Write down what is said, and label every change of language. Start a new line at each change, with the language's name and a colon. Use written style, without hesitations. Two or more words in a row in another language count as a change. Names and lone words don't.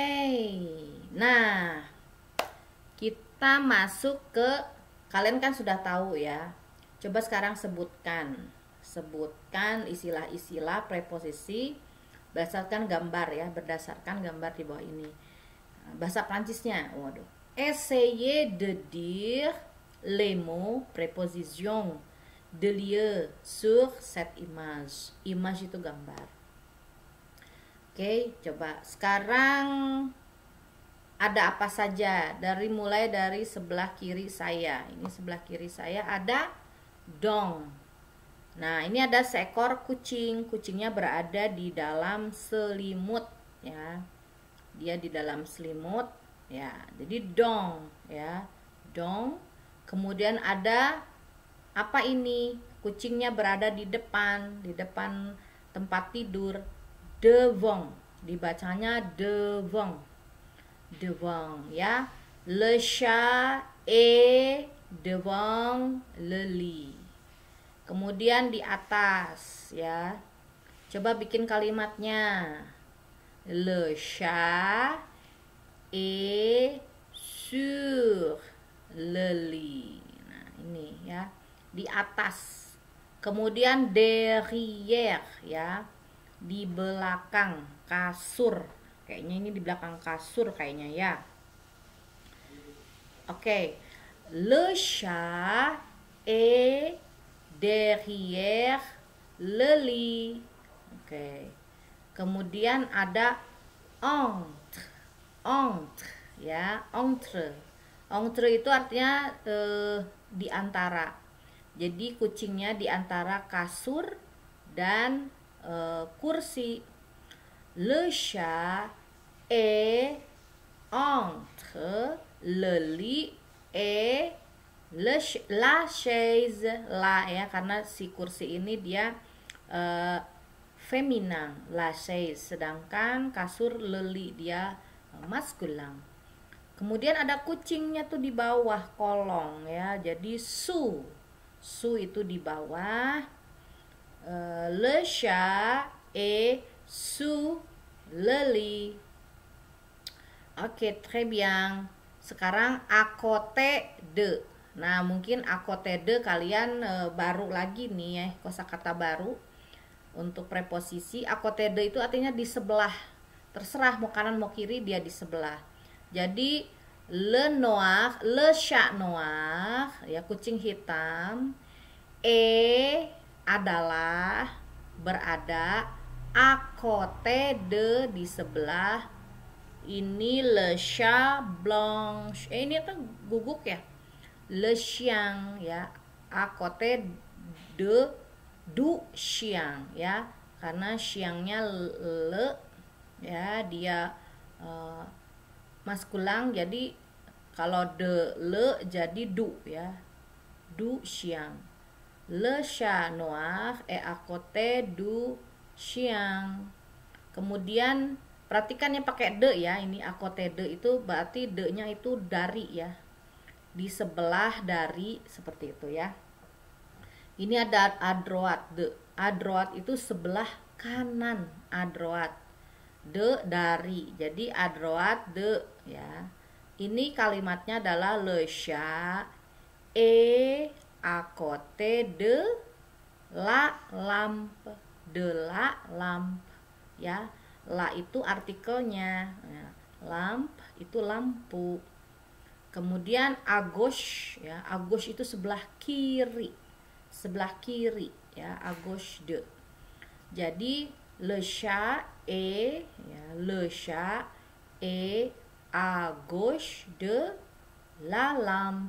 Indonesian: Nah, kita masuk ke, kalian kan sudah tahu ya. Coba sekarang sebutkan istilah-istilah preposisi berdasarkan gambar ya, berdasarkan gambar di bawah ini. Bahasa Prancisnya, waduh.
French: Essayez de dire les mots prépositions de lieu sur cette image.
Indonesian: Image itu gambar. Oke, coba sekarang ada apa saja mulai dari sebelah kiri saya. Ini sebelah kiri saya ada dong. Nah, ini ada seekor kucing. Kucingnya berada di dalam selimut ya. Dia di dalam selimut ya. Jadi dong ya. Dong. Kemudian ada apa ini? Kucingnya berada di depan tempat tidur. Devant. Dibacanya devant. Devant ya.
French: Le chat est devant le lit.
Indonesian: Kemudian di atas ya. Coba bikin kalimatnya.
French: Le chat est sur le lit.
Indonesian: Nah, ini ya. Di atas. Kemudian derrière ya. Di belakang kasur. Kayaknya ini di belakang kasur kayaknya ya. Oke.
French: Le chat est derrière le lit.
Indonesian: Oke. Kemudian ada entre ya, entre. Entre itu artinya di antara. Jadi kucingnya di antara kasur dan kursi.
French: Le chat est entre le lit et la chaise, la
Indonesian: ya, karena si kursi ini dia feminin,
French: la chaise,
Indonesian: sedangkan kasur leli dia maskulin. Kemudian ada kucingnya tuh di bawah kolong ya, jadi su itu di bawah.
French: Le chat est sous le lit. Oke, très bien. Sekarang à côté de.
Indonesian: Nah, mungkin
French: à côté de
Indonesian: kalian baru lagi nih ya, kosakata baru untuk preposisi.
French: À côté de
Indonesian: itu artinya di sebelah. Terserah mau kanan mau kiri, dia di sebelah. Jadi
French: le noir, le chat noir
Indonesian: ya, kucing hitam, adalah berada,
French: à côté de
Indonesian: di sebelah.
French: Ini le chat blanche.
Indonesian: Ini tuh guguk ya.
French: Le chien ya, à côté de du chien
Indonesian: ya, karena chiennya le ya, dia maskulang, jadi kalau
French: de le jadi du ya, du chien. Le chat noir est à côté du chien.
Indonesian: Kemudian perhatikan yang pakai de ya, ini
French: à côté de
Indonesian: itu berarti de-nya itu dari ya, di sebelah dari, seperti itu ya. Ini ada
French: à droite de. À droite
Indonesian: itu sebelah kanan,
French: à droite. De dari. Jadi à droite de ya.
Indonesian: Ini kalimatnya adalah
French: le chat est à côté de la lampe, de la lampe ya.
Indonesian: La itu artikelnya, ya. Lampe itu lampu. Kemudian
French: à gauche
Indonesian: ya,
French: à gauche
Indonesian: itu sebelah kiri, ya,
French: à gauche de. Jadi le chat est ya, le chat est à gauche de la lampe.